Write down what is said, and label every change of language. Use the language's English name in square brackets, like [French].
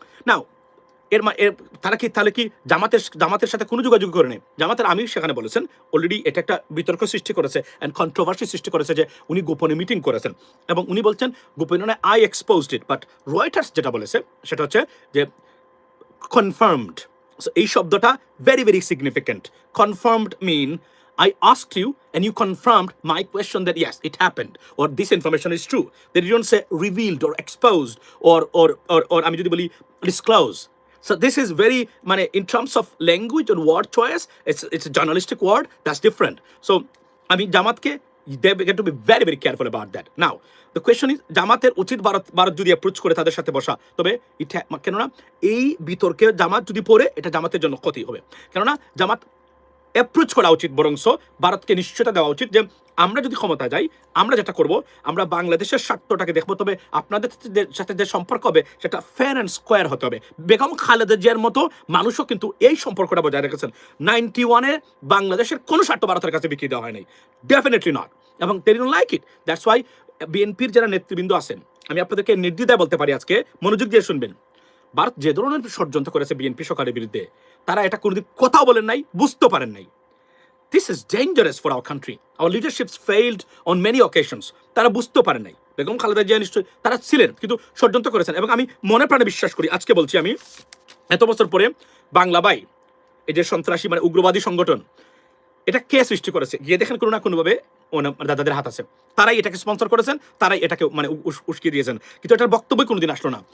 [Bangla] নাও তাহলে কি জামাতের সাথে কোনো যোগাযোগ করে নেই? জামাতের আমির সেখানে বলেছেন অলরেডি এটা একটা বিতর্ক সৃষ্টি করেছে অ্যান্ড কন্ট্রোভার্সি সৃষ্টি করেছে যে উনি গোপনে মিটিং করেছেন এবং উনি বলছেন গোপনে নয়, [English] I exposed it. [Bangla] But Reuters যেটা বলেছে সেটা হচ্ছে যে কনফার্মড। এই শব্দটা very very significant. [English] Confirmed mean I asked you and you confirmed my question that yes, it happened or this information is true. They don't say revealed or exposed or [Bangla] আমি যদি বলি [English] disclose. So this is very in terms of language and word choice, it's a journalistic word that's different. So [Bangla] আমি জামাতকে [English] they get to be very very careful about that. Now the question is [Bangla] জামাতের উচিত ভারত যদি approach করে তাদের সাথে বসা, তবে কেননা এই বিতর্কে জামাত যদি পড়ে এটা জামাতের জন্য ক্ষতি হবে। কেননা জামাত অ্যাপ্রোচ করা উচিত, বরংস ভারতকে নিশ্চয়তা দেওয়া উচিত যে আমরা যদি ক্ষমতা যাই আমরা যেটা করব আমরা বাংলাদেশের স্বার্থটাকে দেখবো, তবে আপনাদের সাথে যে সম্পর্ক হবে সেটা ফেয়ার অ্যান্ড স্কোয়ার হতে হবে। বেগম খালেদা জিয়ার মতো মানুষও কিন্তু এই সম্পর্কটা বজায় রেখেছেন। 91-এ বাংলাদেশের কোনো স্বার্থ ভারতের কাছে বিক্রি দেওয়া হয় নাই, [English] definitely not, [Bangla] এবং [English] They didn't like it. [Bangla] That's why বিএনপির যারা নেতৃবৃন্দ আছেন, আমি আপনাদেরকে নির্দ্বিধায় বলতে পারি, আজকে মনোযোগ দিয়ে শুনবেন, ভারত যে ধরনের ষড়যন্ত্র করেছে বিএনপি সরকারের বিরুদ্ধে, তারা এটা কোনোদিন কথাও বলেন নাই, বুঝতে পারেন নাই। [English] This is dangerous for our country. Our leaderships failed on many occasions. [Bangla] তারা বুঝতে পারেন নাই। বেগম খালেদা জিয়া নিশ্চয়ই তারা ছিলেন, কিন্তু ষড়যন্ত্র করেছেন। এবং আমি মনে প্রাণে বিশ্বাস করি, আজকে বলছি আমি, এত বছর পরে বাংলা ভাই এই যে সন্ত্রাসী মানে উগ্রবাদী সংগঠন, এটা কে সৃষ্টি করেছে গিয়ে দেখেন, কোনো না কোনোভাবে দাদাদের হাত আছে। তারাই এটাকে স্পন্সর করেছেন, তারাই এটাকে মানে উস্কিয়ে দিয়েছেন, কিন্তু এটার বক্তব্য কোনোদিন আসলো না।